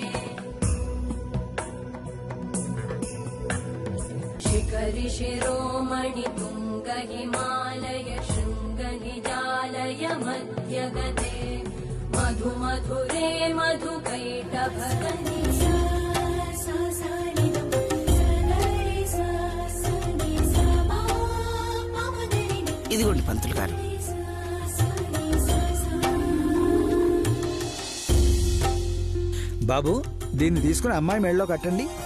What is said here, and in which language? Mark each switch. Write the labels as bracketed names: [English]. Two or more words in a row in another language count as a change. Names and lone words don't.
[Sanskrit] शिखरि शिरोमणि तुङ्ग हिमालय शृङ्गनिजालय मध्यगते मधु मधुरे मधुकैटभगनि [Telugu] ఇదిగోండి పంతులు గారు. బాబు, దీన్ని తీసుకుని అమ్మాయి మెళ్ళలో కట్టండి.